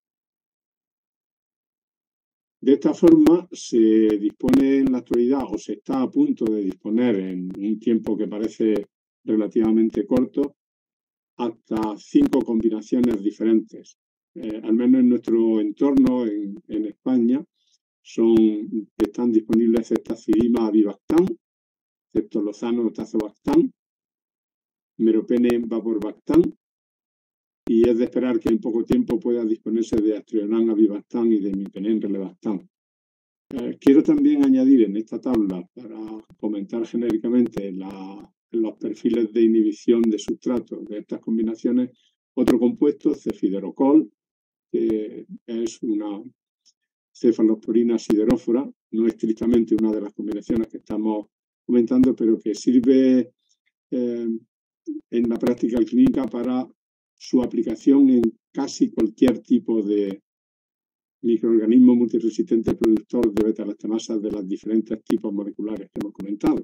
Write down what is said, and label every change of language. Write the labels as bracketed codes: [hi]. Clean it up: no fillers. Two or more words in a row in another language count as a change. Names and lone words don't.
[es] De esta forma se dispone en la actualidad, o se está a punto de disponer en un tiempo que parece relativamente corto, hasta 5 combinaciones diferentes. Al menos en nuestro entorno, en España, están disponibles ceftazidima avibactam, ceftolozano tazobactam, meropene vaborbactam, y es de esperar que en poco tiempo pueda disponerse de Astrionam avibactam y de imipenem relebactam. Quiero también añadir en esta tabla, para comentar genéricamente los perfiles de inhibición de sustratos de estas combinaciones, otro compuesto, cefiderocol, que es una cefalosporina siderófora, no estrictamente una de las combinaciones que estamos comentando, pero que sirve en la práctica clínica para su aplicación en casi cualquier tipo de microorganismo multiresistente productor de beta-lactamasas de los diferentes tipos moleculares que hemos comentado.